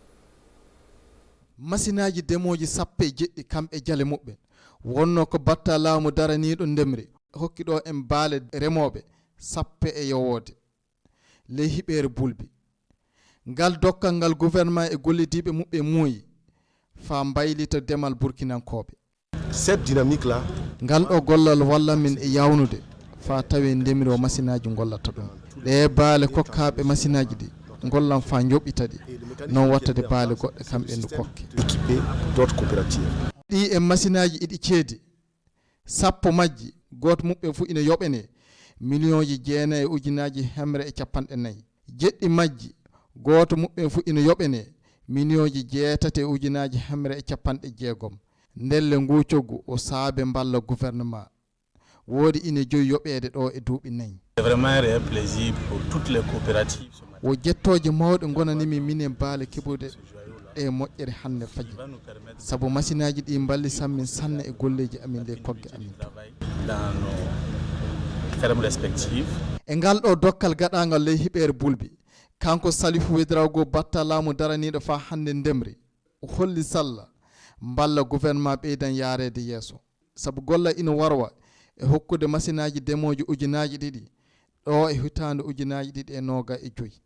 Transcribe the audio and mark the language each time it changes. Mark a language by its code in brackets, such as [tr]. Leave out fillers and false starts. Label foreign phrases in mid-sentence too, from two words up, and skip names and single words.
[ff] masinaji demoji sappe jeɗɗi kamɓe jale muɓɓe wonno ko batta laamu daraniɗo ndemri hokki ɗo en baale remoɓe sappe e yowode ley hiɓere bulbi ngal dokkal ngal gouvernement e gollidiɓe muɓɓe muuyi fa mbaylita demal burkinankoɓe [fr] cette dynamique là [ff] ngal ɗo gollal walla min e yawnude fa tawi ndemri o masinaji gollata ɗum ɗe baale kokkaɓe masinaji ɗi gollam fa joɓita ɗi non wattade baale goɗɗe kamɓe ndu kokke [fr] équipé d'autres coopératives [ff] ɗi e masinaji iɗi ceedi sappo majji goto muɓɓe fu ina yoɓene million ji 9,150 jeɗɗi majji goto muɓɓe fu ina yoɓene million ji 8,160 ndelle ngu coggu o saabe mballa gouvernement woodi ina joyi yoɓede ɗo e duuɓi 4 [fr] c'est vraiment un plaisir pour toutes les coopératives [ff] wo jettoje mawɗe gonanimi minen baale keɓude e moƴƴere hande faji sabu machine aji ɗi mballi sammin sanne e golleji amin nde kogge amin e ngal ɗo dokkal gaɗagal ley hiɓere bulbi kanko Salifou Ouédraogo batta laamu daraniɗo fa hande ndemri o holli salla mballa gouvernement ɓeydan yarede yeeso sabu golla ina warwa e hokkude machine aji demoji ujunaji ɗiɗi ɗo e hitande ujunaji ɗiɗi e 25